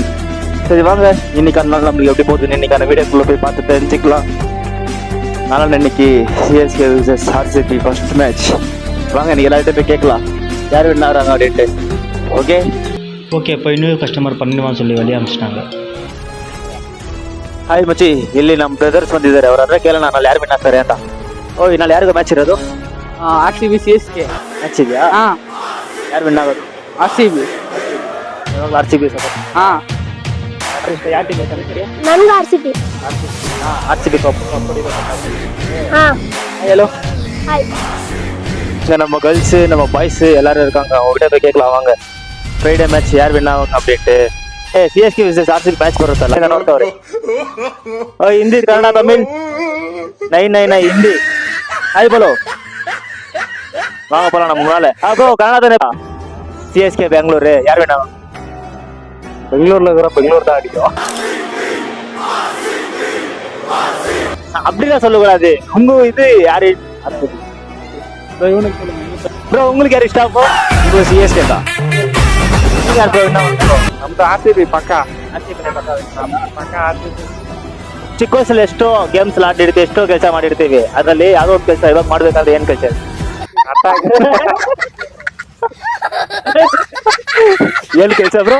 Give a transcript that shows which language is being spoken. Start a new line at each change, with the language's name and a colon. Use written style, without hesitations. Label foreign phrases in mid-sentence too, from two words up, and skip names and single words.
Tamil: சரி வாங்க, இன்னைக்கான நாள் நம்மளுக்கு எப்படி போகுதுன்னு இன்னைக்கான வீடியோக்குள்ளே போய் பார்த்து தெரிஞ்சுக்கலாம். அதனால் இன்னைக்கு CSK vs RCB ஃபர்ஸ்ட் மேட்ச். வாங்க இன்னைக்கு எல்லார்கிட்ட போய் கேட்கலாம் யார் வின் ஆகிறாங்க அப்படின்ட்டு. ஓகே ஓகே, இப்போ இன்னொரு கஸ்டமர் பண்ணிடுவான்னு சொல்லி வெளியே அனுப்பிச்சிட்டாங்க.
Kannada: ಹಾಯ್ ಮಚ್ಚಿ, ಇಲ್ಲಿ ನಮ್ಮ ಬ್ರದರ್ಸ್ ಬಂದಿದ್ದಾರೆ. ಅವ್ರ ಹತ್ರ ಕೇಳೋಣ ನಾಳೆ ಯಾರು ವಿನ್ ಆಗ್ತಾರೆ ಅಂತ. ಓಯ್, ನಾಳೆ ಯಾರಿಗೂ ಮ್ಯಾಚ್ ಇರೋದು? RCB CSK ಮ್ಯಾಚ್ ಇದೆಯಾ? ಯಾರು ವಿನ್ ಆಗೋದು? RCB. RCB ಸಪೋರ್ಟ್. ಯಾವ ಟೀಮ್ ನನ್ಗೆ RCB. RCB ಕಪ್ ஹலோ
Tamil: ஹாய். இங்கே நம்ம கேர்ள்ஸு நம்ம பாய்ஸு எல்லாரும் இருக்காங்க. அவங்ககிட்ட போய் கேட்கலாம் வாங்க ஃப்ரைடே மேட்ச் யார் வின் ஆகும் அப்படின்ட்டு.
Kannada: CSK vs RCB மேட்ச் ಬರುತ್ತಲ್ಲ, ನೋಡ್ತಾವ್ರಿ. ಹಿಂದಿ ಕನ್ನಡ ತಮಿಳ್ ನೈ ಹಿಂದಿ.
Hindi: हाय बोलो,
Tamil: வாங்க போலாம் நம்ம முன்னால. ப்ரோ கன்னடா தானே? CSK பெங்களூரு யார் வின் ஆகும்? பெங்களூர்ல இருக்கிற பெங்களூர் தான் அடிக்கும். அப்படிதான் சொல்லக்கூடாது. உங்க இது யாரு ப்ரோ? உங்களுக்கு யாரு இஷ்டம்? இப்போ CSK தான்.
Kannada: ಯಾರು ப்ரோ ವಿನ್ ಆಗೋದು? ನಮ್ದು RCB ಪಕ್ಕಾ. ಚಿಕ್ಕ ವಯಸ್ಸಲ್ಲಿ ಎಷ್ಟೋ ಗೇಮ್ಸ್ ಆಡಿರ್ತೀವಿ, ಎಷ್ಟೋ ಕೆಲಸ ಮಾಡಿರ್ತೀವಿ. ಅದರಲ್ಲಿ ಯಾವುದೋ ಒಂದು ಕೆಲಸ ಇವಾಗ ಮಾಡ್ಬೇಕಾದ್ರೆ ಏನ್ ಕೆಲಸ? ಏನ್ ಕೆಲಸ ಬ್ರೋ?